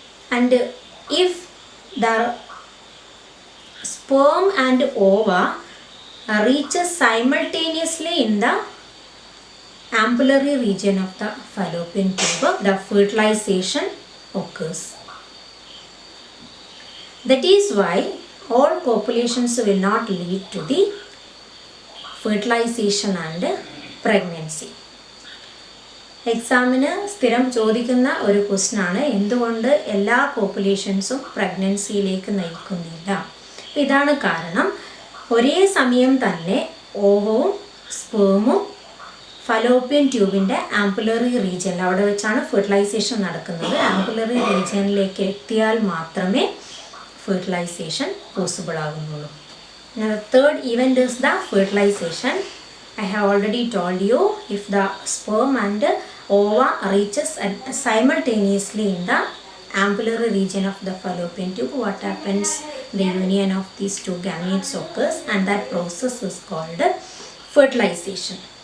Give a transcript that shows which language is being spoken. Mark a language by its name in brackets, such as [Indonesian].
[English] And if the sperm and ova reaches simultaneously in the ampullary region of the fallopian tube, the fertilization occurs. That is why all copulations will not lead to the fertilization and pregnancy. [Malayalam] എക്സാമിന് സ്ഥിരം ചോദിക്കുന്ന ഒരു ക്വസ്റ്റ്യനാണ്, എന്തുകൊണ്ട് എല്ലാ പോപ്പുലേഷൻസും പ്രഗ്നൻസിയിലേക്ക് നയിക്കുന്നില്ല. ഇതാണ് കാരണം. ഒരേ സമയം തന്നെ ഓവവും സ്പേമും ഫലോപ്പിയൻ ട്യൂബിൻ്റെ ആംപുലറി റീജിയനിൽ അവിടെ വെച്ചാണ് ഫെർട്ടിലൈസേഷൻ നടക്കുന്നത്. ആംപുലറി റീജിയനിലേക്ക് എത്തിയാൽ മാത്രമേ fertilisation possible ആകുന്നുള്ളൂ. [English] Third event is the fertilization. I have already told you, if the sperm and ova reaches simultaneously in the ampullary region of the fallopian tube, what happens? The union of these two gametes occurs and that process is called fertilization.